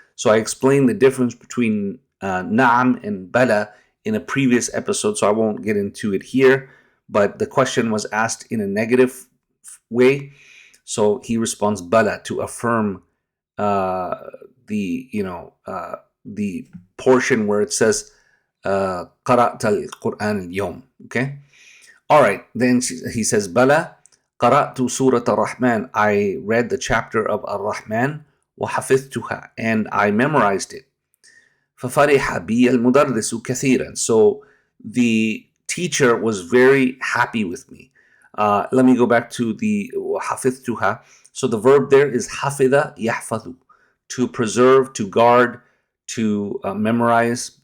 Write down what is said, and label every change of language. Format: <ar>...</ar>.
<en>So I explained the difference between na'am and bala in a previous episode, so I won't get into it here. But the question was asked in a negative way, so he responds bala to affirm the portion where it says</en> <ar>قرأت القرآن اليوم.</ar> <en>Okay. All right. Then he says</en> <ar>بلى قرأت سورة الرحمن.</ar> <en>I read the chapter of Ar-Rahman</en> <ar>وحفظتها,</ar> <en>and I memorized it.</en> <ar>ففرح بي المدرس كثيرا.</ar> <en>So the teacher was very happy with me. Let me go back to the وحفظتها. So the verb there is حفظ يحفظ, to preserve, to guard, to memorize.</en>